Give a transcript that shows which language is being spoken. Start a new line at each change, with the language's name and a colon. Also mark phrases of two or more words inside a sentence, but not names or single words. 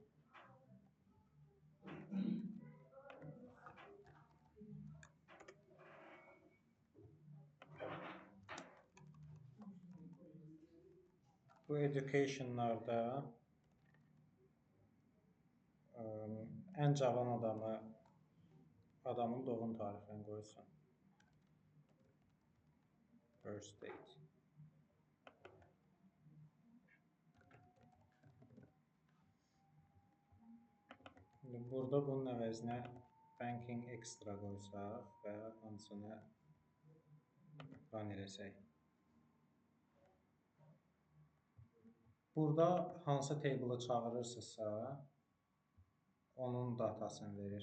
Azerbaijani: bu education'larda ən cavan adamın doğum tarixini qoysun.
English: Birth date.
Azerbaijani: Burada bunun əvəzinə
English: Banking Extra
Azerbaijani: qoysaq və hansını run eləsək. Burada hansı table'ı çağırırsınızsa, onun datasını verir.